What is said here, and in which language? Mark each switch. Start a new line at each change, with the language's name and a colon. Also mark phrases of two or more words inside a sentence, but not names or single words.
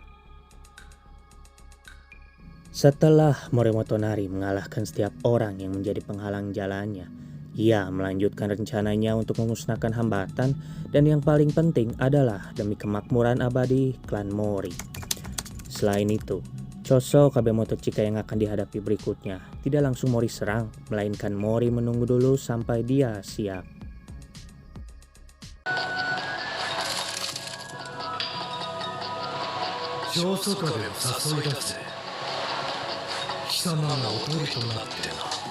Indonesian: Setelah Mori Motonari mengalahkan setiap orang yang menjadi penghalang jalannya, ia melanjutkan rencananya untuk memusnahkan hambatan, dan yang paling penting adalah demi kemakmuran abadi klan Mori. Selain itu, Choso Kabemoto Chika yang akan dihadapi berikutnya tidak langsung Mori serang, melainkan Mori menunggu dulu sampai dia siap.
Japanese: 焦燥壁を誘い出せ。貴様がおとりとなってな。